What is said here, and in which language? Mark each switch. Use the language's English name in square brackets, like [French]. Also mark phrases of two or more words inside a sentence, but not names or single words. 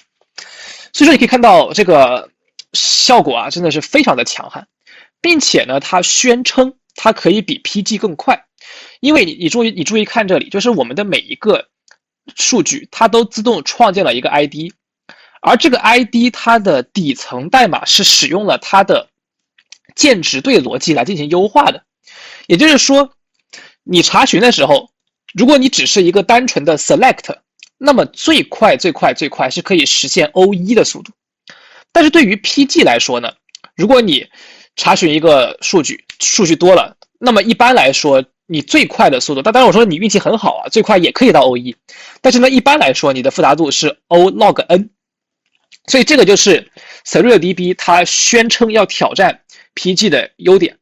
[Chinese] 所以說你可以看到這個效果啊，真的是非常的強悍，並且呢，它宣稱它可以比 PG 更快，因為你注意看這裡，就是我們的每一個數據它都自動創建了一個 ID， 而這個 ID 它的底層代碼是使用了它的鍵值對邏輯來進行優化的，也就是說，你查詢的時候，如果你只是一個單純的 select， 那麼最快是可以實現 O1 的速度。但是對於 PG 來說呢，如果你查詢一個数據多了，那麼一般來說你最快的速度，当然我說你運氣很好啊，最快也可以到 O1， 但是呢一般來說你的複雜度是 O log n， 所以這個就是 SerilDB 它宣稱要挑戰 PG 的優點。